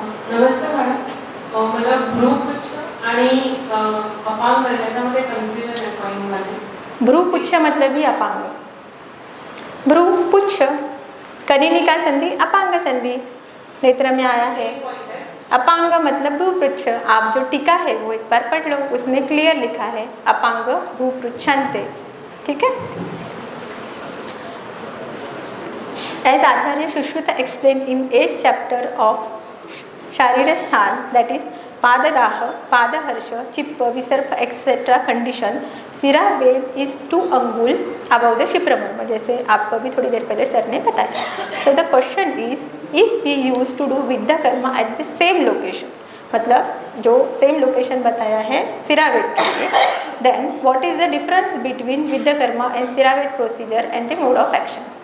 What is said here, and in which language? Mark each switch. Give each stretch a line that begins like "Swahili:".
Marathi: नमस्कार मॅडम, मला भ्रूपुच्छ आणि अपांग याच्यामध्ये कन्फ्युजन आहे पॉईंटमध्ये.
Hindi: भ्रूपुच्छ मतलब ही अपांग. भ्रूपुच्छ कनिनिका संधि अपांग संधि नेत्र में आया है. अपांग मतलब भ्रूपुच्छ. आप जो टीका है वो एक बार पढ़ लो, उसमें क्लियर लिखा है अपांग भ्रूपुच्छन्ते. ठीक है.
English: As Acharya Shushruta explained in 8th chapter of Sharirasthan, that is Padadaha, Padaharsha, Chippa, Visarpa, etc. condition, sira vedha is 2 angul above the kshipramarma,
Hindi: जैसे आपको अभी थोड़ी देर पहले सर ने बताया.
English: so the question is if we use to do viddha karma at the same location,
Hindi: मतलब जो सेम लोकेशन बताया है सिरावेद के लिए,
English: Then what is the difference between viddha karma and siravedha procedure and the mode of action.